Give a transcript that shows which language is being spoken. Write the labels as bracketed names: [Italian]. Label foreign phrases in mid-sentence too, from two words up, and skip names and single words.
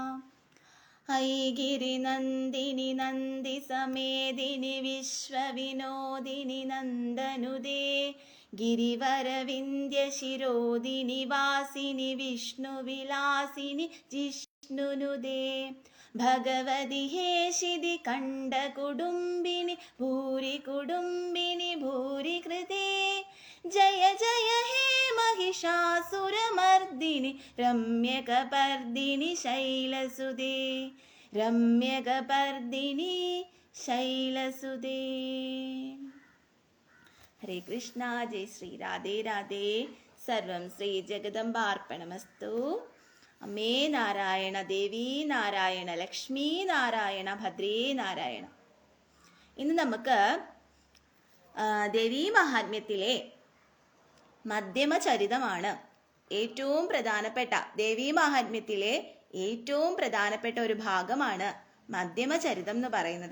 [Sanskrit] ഐഗിരിനന്ദിനി നന്ദി സമേദിനി വിശ്വവിനോദിനി നന്ദനുദേ ഗിരിവരവിന്ധ്യശിരോദിനി വാസിനി വിഷ്ണുവിലാസിനി ജിഷ്ണുനുദേ ഭഗവതി ഹേഷിതി കണ്ഠ കുടുംബിനി ഭൂരി കുടുംബിനി ഭൂരി കൃതേ ജയ ജയ ഹേ महिषासुरमर्दिनि रम्यकपर्दिनि शैलसुदे रम्यकपर्दिनि शैलसुदे. [Hindi] हरे कृष्णा. जय श्री राधे राधे. [Sanskrit] सर्वं श्री जगदम्बार्पणमस्तु. अम्मे नारायण, देवी नारायण, लक्ष्मी नारायण, भद्രേ നാരായണ. [Malayalam] ഇന്ന് നമുക്ക് ദേവീ മഹാത്മ്യത്തിലെ മധ്യമചരിതമാണ് ഏറ്റവും പ്രധാനപ്പെട്ട, ദേവീ മഹാത്മ്യത്തിലെ ഏറ്റവും പ്രധാനപ്പെട്ട ഒരു ഭാഗമാണ് മധ്യമചരിതം എന്ന് പറയുന്നത്.